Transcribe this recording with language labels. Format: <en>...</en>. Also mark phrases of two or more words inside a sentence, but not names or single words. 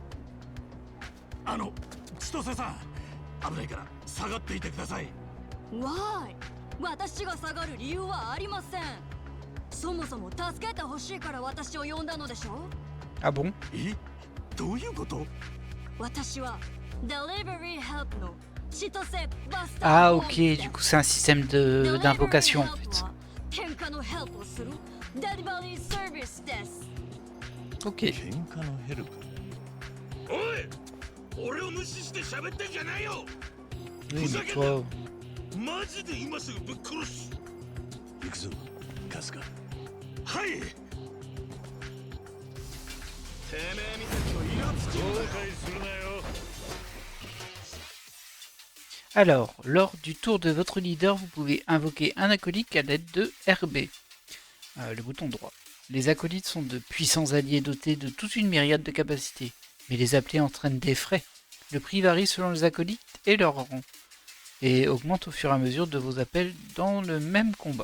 <ja>千歳さん、危ないから下がっていてください。わーい、私が下がる理由はありません。そもそも助けてほしいから私を呼んだのでしょ？</ja> <fr>Ah bon?</fr> <ja>どういうこと？私は Delivery Help の千歳バスター。</ja> <fr>Ah ok, du coup c'est un système d'invocation en fait.</fr> <ja>喧嘩のヘルプをするデリバリーサービスです。</ja> <fr>Ok.</fr> <ja>喧嘩のヘルプ。おい、俺を無視して喋ってんじゃないよ。</ja> <fr>Oui, mais toi...</fr> <ja>マジで今すぐぶっ殺す。行くぞ、春日。はい。てめえみたいのイラつくんだよ。するなよ。</ja> <fr>Alors, lors du tour de votre leader, vous pouvez invoquer un acolyte à l'aide de RB, le bouton droit. Les acolytes sont de puissants alliés dotés de toute une myriade de capacités, mais les appeler entraînent des frais. Le prix varie selon les acolytes et leur rang, et augmente au fur et à mesure de vos appels dans le même combat.</fr>